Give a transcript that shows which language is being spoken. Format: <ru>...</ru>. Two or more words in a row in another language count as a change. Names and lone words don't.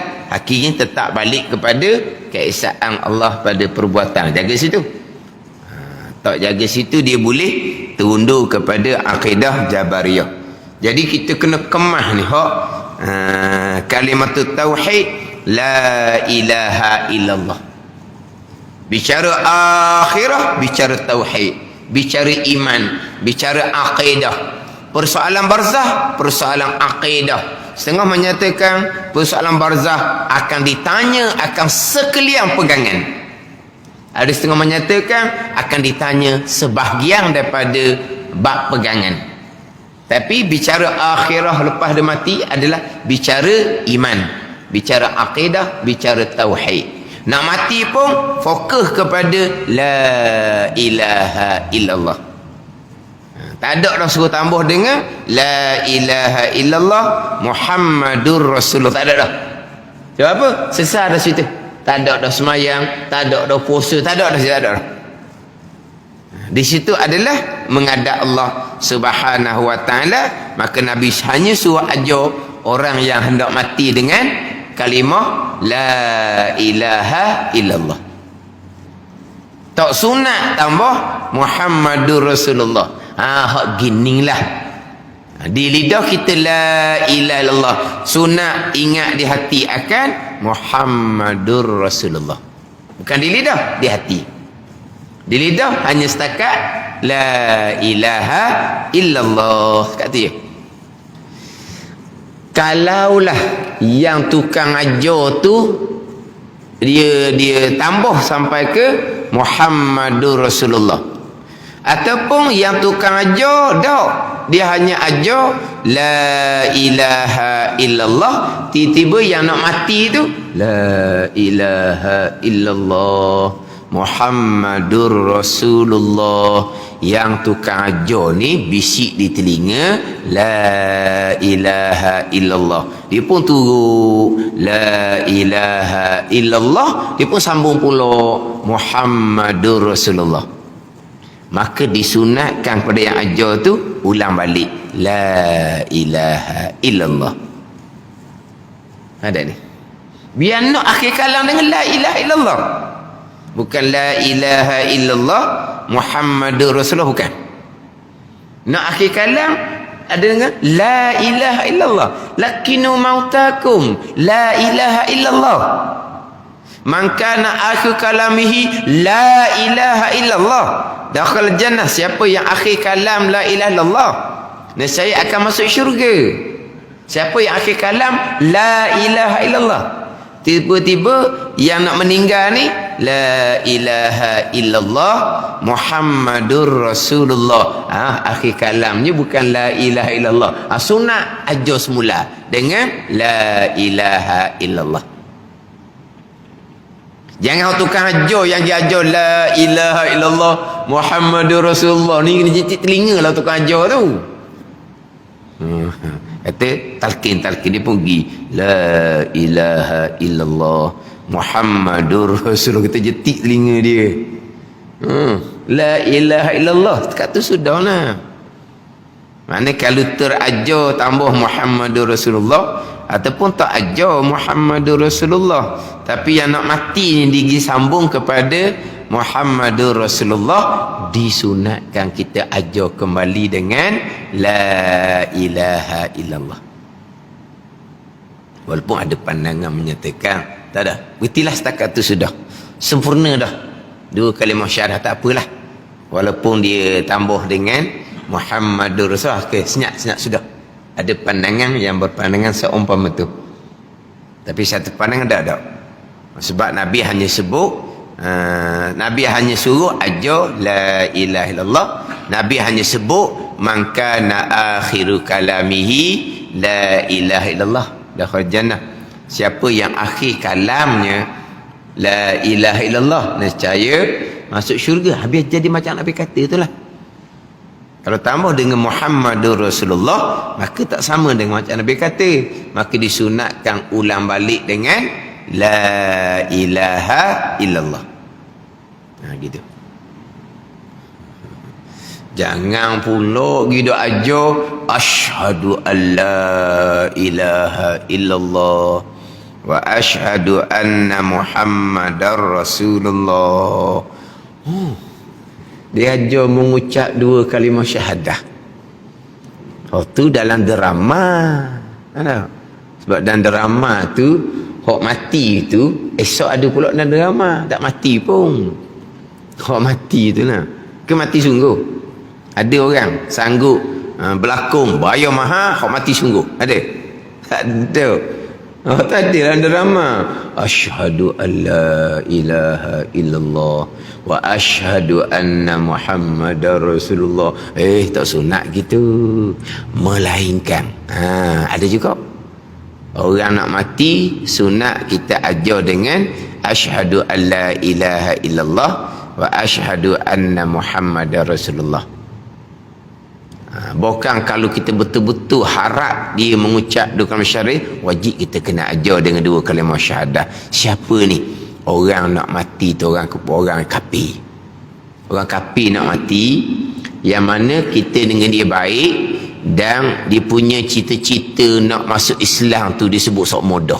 <ms>Hakikatnya tetap balik kepada keesaan Allah pada perbuatan. Jaga situ. Tak jaga situ, dia boleh terundur kepada akidah Jabariyah. Jadi kita kena kemah ni kalimat tauhid</ms> <ar>لا إله إلا الله.</ar> <ms>Bicara akhirah, bicara tauhid, bicara iman, bicara akidah, Persoalan barzah, persoalan akidah. Setengah menyatakan persoalan barzah akan ditanya akan sekalian pegangan. Ada setengah menyatakan akan ditanya sebahagian daripada bab pegangan. Tapi bicara akhirah lepas dia mati adalah bicara iman, bicara akidah, bicara tauhid. Nak mati pun fokus kepada</ms> <ar>لا إله إلا الله.</ar> <ms>Tak ada dah suruh tambah dengan</ms> <ar>لا إله إلا الله محمد رسول الله.</ar> <ms>Tak ada dah. Sebab apa? Sesat dah situ. Tak ada dah semayang, tak ada dah puasa, tak ada dah, tak ada dah. Di situ adalah menghadap Allah</ms> <ar>سبحانه وتعالى,</ar> <ms>maka Nabi hanya suruh ajar orang yang hendak mati dengan kalimah</ms> <ar>لا إله إلا الله.</ar> <ms>Tak sunat tambah</ms> <ar>محمد رسول الله.</ar> <ms>Hak ginilah. Di lidah kita</ms> <ar>لا إله إلا الله.</ar> <ms>Sunat ingat di hati akan</ms> <ar>محمد رسول الله.</ar> <ms>Bukan di lidah, di hati. Di lidah hanya setakat</ms> <ar>لا إله إلا الله.</ar> <ms>Kat tu je. Kalaulah yang tukang ajar tu dia tambah sampai ke</ms> <ar>محمد رسول الله,</ar> <ms>ataupun yang tukang ajar dah dia hanya ajar</ms> <ar>لا إله إلا الله,</ar> <ms>tiba-tiba yang nak mati tu</ms> <ar>لا إله إلا الله محمد رسول الله.</ar> <ms>Yang tukang ajar ni bisik di telinga</ms> <ar>لا إله إلا الله,</ar> <ms>dia pun turut</ms> <ar>لا إله إلا الله,</ar> <ms>dia pun sambung pula</ms> <ar>محمد رسول الله.</ar> <ms>Maka disunatkan pada yang ajar tu ulang balik</ms> <ar>لا إله إلا الله.</ar> <ms>Ada ni. Biar nak akhir kalam dengan</ms> <ar>لا إله إلا الله. Bukan لا إله إلا الله محمد رسول الله,</ar> <ms>bukan. Nak akhir kalam ada dengan</ms> <ar>لا إله إلا الله لقنوا موتاكم لا إله إلا الله. من كان آخر كلامه لا إله إلا الله دخل الجنة.</ar> <ms>Siapa yang akhir kalam</ms> <ar>لا إله إلا الله,</ar> <ms>nescaya akan masuk syurga. Siapa yang akhir kalam</ms> <ar>لا إله إلا الله,</ar> <ms>tiba-tiba yang nak meninggal ni</ms> <ar>لا إله إلا الله محمد رسول الله.</ar> <ms>Akhir kalamnya bukan</ms> <ar>لا إله إلا الله.</ar> <ms>Sunat ajar semula dengan</ms> <ar>لا إله إلا الله.</ar> <ms>Jangan tukang ajar yang dia ajar</ms> <ar>لا إله إلا الله محمد رسول الله</ar> <ms>ni kena cicit telinga lah tukang ajar tu. Kata talqin dia pun pergi</ms> <ar>لا إله إلا الله محمد رسول الله,</ar> <ms>kita jetik telinga dia.</ms> <ar>لا إله إلا الله</ar> <ms>kat tu sudah lah. Maknanya kalau terajar tambah</ms> <ar>محمد رسول الله</ar> <ms>ataupun tak ajar</ms> <ar>محمد رسول الله,</ar> <ms>tapi yang nak mati ni disambung kepada</ms> <ar>محمد رسول الله,</ar> <ms>disunatkan kita ajar kembali dengan</ms> <ar>لا إله إلا الله.</ar> <ms>Walaupun ada pandangan menyatakan tak ada, berhentilah setakat tu sudah, sempurna dah dua kalimah syahadah, tak apalah. Walaupun dia tambah dengan</ms> <ar>محمد رسول الله,</ar> <ms>okay, senyap sudah. Ada pandangan yang berpandangan seumpama tu, tapi satu pandangan tak ada. Sebab Nabi hanya sebut, Nabi hanya suruh ajar</ms> <ar>لا إله إلا الله.</ar> <ms>Nabi hanya sebut</ms> <ar>من كان آخر كلامه لا إله إلا الله دخل الجنة.</ar> <ms>Siapa yang akhir kalamnya</ms> <ar>لا إله إلا الله,</ar> <ms>nescaya masuk syurga. Habis jadi macam Nabi kata itulah. Kalau tambah dengan</ms> <ar>محمد رسول الله,</ar> <ms>maka tak sama dengan macam Nabi kata. Maka disunatkan ulang balik dengan</ms> <ar>لا إله إلا الله.</ar> <ms>Gitu. Jangan pula gitu aja</ms> <ar>أشهد ألا إله إلا الله وأشهد أن محمدا رسول الله.</ar> <ms>Dia ajar mengucap dua kalimah syahadah. Tu dalam drama. Sebab dalam drama tu hok mati tu esok ada pula dalam drama, tak mati pun. Hok mati tu lah. Ke mati sungguh. Ada orang sanggup berlakon bayar mahal hak mati sungguh. Ada? Tak ada. Tak ada dalam drama.</ms> <ar>أشهد أن لا إله إلا الله وأشهد أن محمدا رسول الله.</ar> <ms>Tak sunat gitu. Melainkan ada juga orang nak mati sunat kita ajar dengan</ms> <ar>أشهد أن لا إله إلا الله وأشهد أن محمدا رسول الله.</ar> <ms>Bukan kalau kita betul-betul harap dia mengucap dua kalimah syahadah, wajib kita kena ajar dengan dua kalimah syahadah. Siapa ni? Orang nak mati tu orang kafir. Orang kafir nak mati, yang mana kita dengan dia baik dan dia punya cita-cita nak masuk Islam tu disebut sok modah.</ms>